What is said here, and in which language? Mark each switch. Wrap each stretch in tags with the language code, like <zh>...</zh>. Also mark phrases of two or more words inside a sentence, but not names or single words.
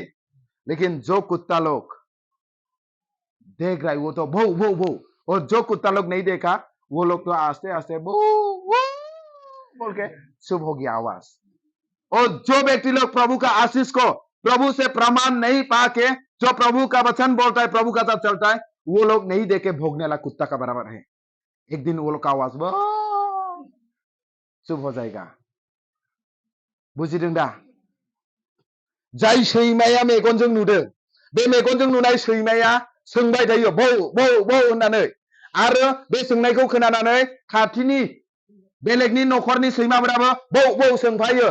<hi>लेकिन जो कुत्ता लोग देख रहा है वो तो भो भो भो, और जो कुत्ता लोग नहीं देखा वो लोग तो आस्ते आस्ते भो भो बोल के चुप हो गया आवाज। और जो व्यक्ति लोग प्रभु का आशीष को, प्रभु से प्रमाण नहीं पाके, जो प्रभु का वचन बोलता है, प्रभु का साथ चलता है, वो लोग नहीं देखे भोगने वाला कुत्ता का बराबर है। एक दिन वो लोग का आवाज चुप हो जाएगा।</hi> <brx>बुझिदों दा? जाय सैमाया मेगनजों नुदों, बे मेगनजों नुनाय सैमाया सोंबाय थायो भौ भौ भौ होननानै, आरो बे सोंनायखौ खोनानानै खाथिनि बेलेगनि नखरनि सैमाफोराबो भौ भौ सोंफायो।</brx>